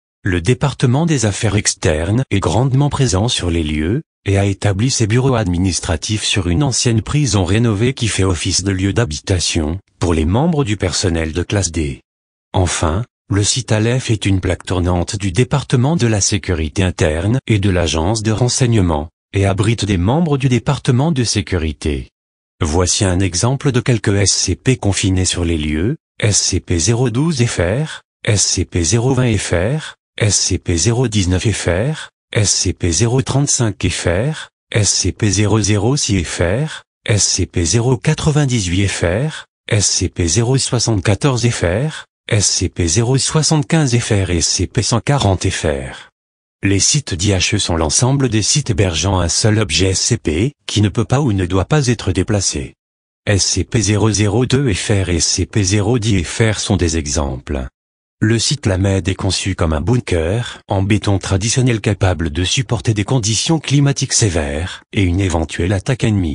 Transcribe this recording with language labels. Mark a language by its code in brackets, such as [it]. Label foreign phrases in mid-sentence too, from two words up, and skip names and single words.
[fr] Le département des affaires externes est grandement présent sur les lieux, et a établi ses bureaux administratifs sur une ancienne prison rénovée qui fait office de lieu d'habitation, pour les membres du personnel de classe D. Enfin, le site Aleph est une plaque tournante du département de la sécurité interne et de l'agence de renseignement, et abrite des membres du département de sécurité. Voici un exemple de quelques SCP confinés sur les lieux: SCP-012-FR, SCP-020-FR, SCP-019-FR, SCP-035-FR, SCP-006-FR, SCP-098-FR, SCP-074-FR, SCP-075-FR et SCP-140-FR. Les sites d'IHE sont l'ensemble des sites hébergeant un seul objet SCP, qui ne peut pas ou ne doit pas être déplacé. SCP-002-FR et SCP-010-FR sont des exemples. Le site Lamed est conçu comme un bunker en béton traditionnel capable de supporter des conditions climatiques sévères et une éventuelle attaque ennemie.